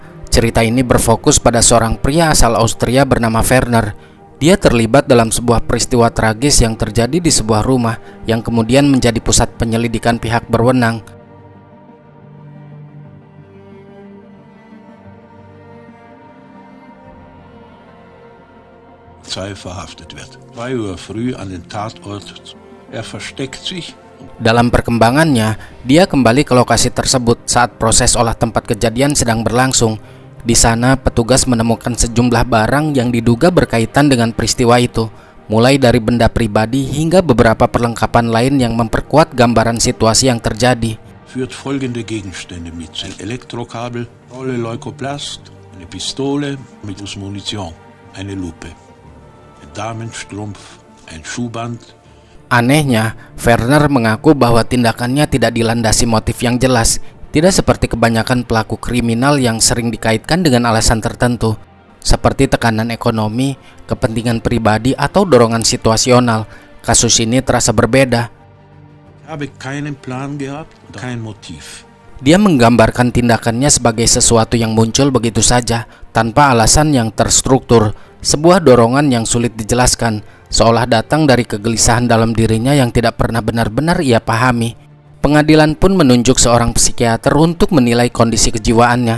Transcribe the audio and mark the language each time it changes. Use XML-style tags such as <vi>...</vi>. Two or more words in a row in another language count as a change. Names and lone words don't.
<id>Cerita ini berfokus pada seorang pria asal Austria bernama Werner. Dia terlibat dalam sebuah peristiwa tragis yang terjadi di sebuah rumah yang kemudian menjadi pusat penyelidikan pihak berwenang.</id> <de>Verhaftet wird. 2 Uhr früh an den Tatort. Versteckt sich.</de> <id>Dalam perkembangannya, dia kembali ke lokasi tersebut saat proses olah tempat kejadian sedang berlangsung. Di sana, petugas menemukan sejumlah barang yang diduga berkaitan dengan peristiwa itu, mulai dari benda pribadi hingga beberapa perlengkapan lain yang memperkuat gambaran situasi yang terjadi.</id> <de>Führt folgende Gegenstände mit: ein Elektrokabel, Rolle Leukoplast, eine Pistole mit Munition, eine Lupe, ein Damenstrumpf, ein Schuhband.</de> <id>Anehnya, Werner mengaku bahwa tindakannya tidak dilandasi motif yang jelas, tidak seperti kebanyakan pelaku kriminal yang sering dikaitkan dengan alasan tertentu, seperti tekanan ekonomi, kepentingan pribadi, atau dorongan situasional. Kasus ini terasa berbeda.</id> <de>Habe keinen Plan gehabt, kein Motiv.</de> <id>Dia menggambarkan tindakannya sebagai sesuatu yang muncul begitu saja, tanpa alasan yang terstruktur, sebuah dorongan yang sulit dijelaskan, seolah datang dari kegelisahan dalam dirinya yang tidak pernah benar-benar ia pahami. Pengadilan pun menunjuk seorang psikiater untuk menilai kondisi kejiwaannya.</id>